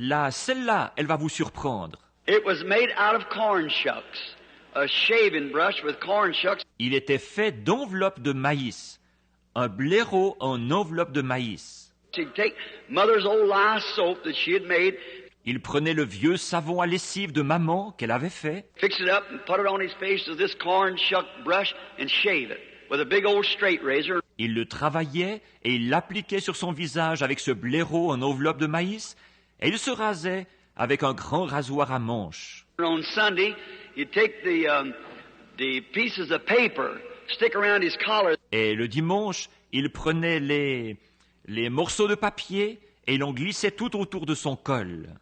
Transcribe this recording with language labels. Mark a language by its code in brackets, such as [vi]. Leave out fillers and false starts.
[fr] Celle-là, elle va vous surprendre. [en] It was made out of corn shucks. A shaving brush with corn shucks. [fr] Il était fait d'enveloppes de maïs. Un blaireau en enveloppe de maïs. [en] She'd take Mother's old lye soap that she had made, [fr] Il prenait le vieux savon à lessive de maman qu'elle avait fait, [en] fix it up and put it on his face with this corn shuck brush and shave it with a big old straight razor. [fr] il le travaillait et il l'appliquait sur son visage avec ce blaireau en enveloppe de maïs, et il se rasait avec un grand rasoir à manches. [en] On Sunday, he'd take the pieces of paper, stick around his collar. [fr] Et le dimanche, il prenait les morceaux de papier et il en glissait tout autour de son col.